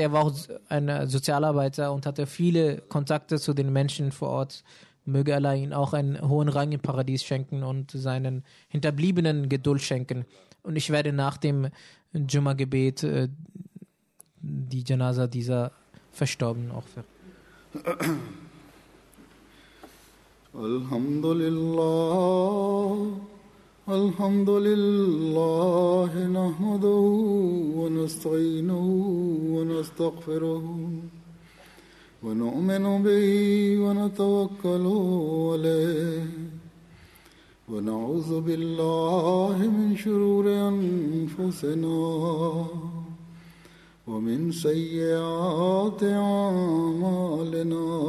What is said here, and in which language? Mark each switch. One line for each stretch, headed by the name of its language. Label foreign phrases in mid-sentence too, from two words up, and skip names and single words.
German: Er war auch ein Sozialarbeiter und hatte viele Kontakte zu den Menschen vor Ort. Möge Allah ihn auch einen hohen Rang im Paradies schenken und seinen Hinterbliebenen Geduld schenken. Und ich werde nach dem Jumma-Gebet die Janaza dieser Verstorbenen auch verrichten.
Arabic: الحمد لله نحمده ونستعينه ونستغفره ونؤمن به ونتوكل عليه ونعوذ بالله من شرور أنفسنا ومن سيئات أعمالنا